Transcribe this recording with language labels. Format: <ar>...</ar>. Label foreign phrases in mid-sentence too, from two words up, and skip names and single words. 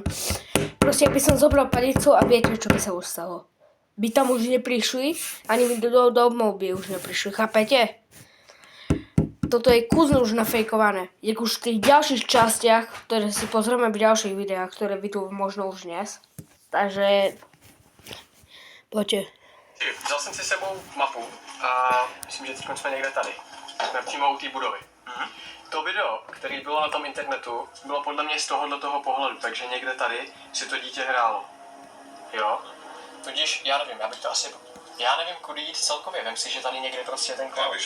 <sk>Proste by som zobral palicu a viete, čo by sa už stalo. By tam už neprišli, ani do domov by už neprišli, chápete? Toto je kúzno už nafejkované. Jak už v tých ďalších častiach, ktoré si pozrieme v ďalších videách, ktoré vyjdú možno už dnes. Takže... Poďte.</sk> <cs>Vzal jsem si sebou mapu a myslím, že teď jsme někde tady. Jsme přímo u té budovy. To video, který bylo na tom internetu, bylo podle mě z tohoto pohledu, takže někde tady si to dítě hrálo. Jo? Tudíž, já nevím, já bych to asi... Já nevím, kudy jít celkově, vem si, že tady někde prostě ten</cs>